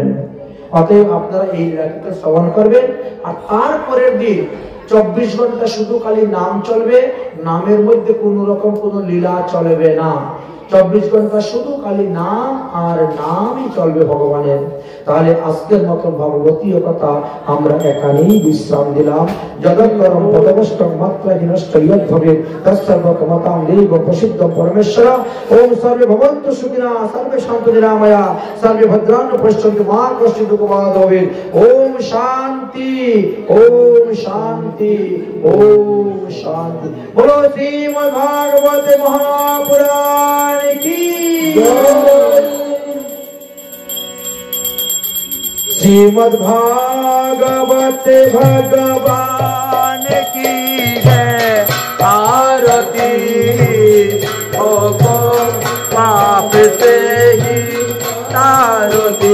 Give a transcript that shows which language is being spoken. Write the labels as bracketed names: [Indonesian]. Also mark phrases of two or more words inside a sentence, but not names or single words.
[Bangla] অতএব আপনারা এই লীলা কীর্তন শ্রবণ করবেন। আর তারপরের দিন 24 ঘন্টা শুধু খালি নাম চলবে, নামের মধ্যে কোনো রকম কোনো লীলা চলবে না। 24 ঘন্টা শুধু খালি নাম আর নামই চলবে ভগবানের। তাহলে আজকের মতো ভগবতীয় কথা আমরা এখানেই বিশ্রাম দিলাম। [Sanskrit] জগৎকরম পদবষ্টম মাত্রা জিনষ্ট ইয়দ্ভবে তৎসর্বকমতাং দেব প্রসিদ্ধ পরমেশ্বর। ওম সর্বে ভবন্তু সুখিনা, সর্বে শান্তু নিরাময়া, সর্বে ভদ্রাণি পশ্যন্তু মা কশ্চিৎ দুঃখভাগ্ ভবেৎ। ওম শান্তি, ওম শান্তি, ওম শান্তি। [Bangla] বলো শ্রীমদ্ ভাগবতে মহাপুরাণ [Hindi] की जय। श्रीमद् भागवत भगवान की जय। आरती हो पाप से ही तारती।